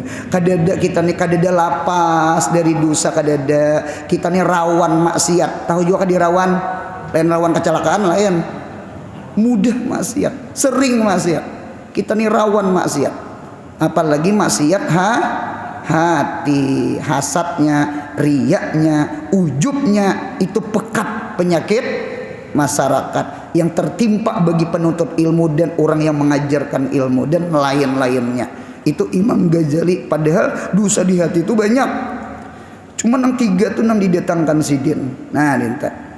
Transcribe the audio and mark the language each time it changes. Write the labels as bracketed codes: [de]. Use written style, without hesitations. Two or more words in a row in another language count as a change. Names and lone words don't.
[bjn] Kadada kita nih kadada lapas dari dosa, kadada kita nih rawan maksiat. Tahu juga di rawan, lain rawan kecelakaan lain. Mudah maksiat, sering maksiat. Kita nih rawan maksiat. Apalagi maksiat hati, [id] hasadnya, riyaknya, ujubnya itu pekat penyakit masyarakat yang tertimpa bagi penuntut ilmu dan orang yang mengajarkan ilmu dan lain-lainnya. Itu Imam Ghazali. [bjn] Padahal dosa di hati itu banyak, cuma yang 3 tuh nang didatangkan sidin.